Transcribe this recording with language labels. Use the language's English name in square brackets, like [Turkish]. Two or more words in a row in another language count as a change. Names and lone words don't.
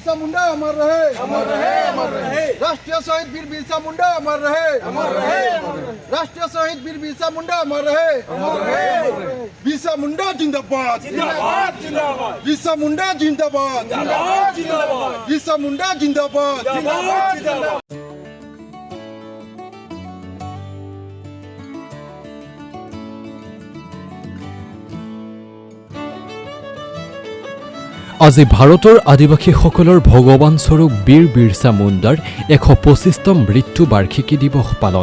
[Hindi] मुंडा अमर रहे, अमर रहे, अमर रहे। राष्ट्रीय शहीद वीर बिरसा मुंडा अमर रहे, अमर रहे, अमर रहे। राष्ट्रीय शहीद वीर बिरसा मुंडा अमर रहे, अमर रहे, अमर रहे। बिरसा मुंडा जिंदाबाद, जिंदाबाद, जिंदाबाद। बिरसा मुंडा जिंदाबाद, जिंदाबाद, जिंदाबाद। बिरसा मुंडा जिंदाबाद, जिंदाबाद, जिंदाबाद। [Assamese] আজি ভাৰতৰ আদিবাসীসকলৰ ভগৱান স্বৰূপ বীৰ বিৰছা মুণ্ডাৰ ১২৫তম মৃত্যু বাৰ্ষিকী দিৱস পালন।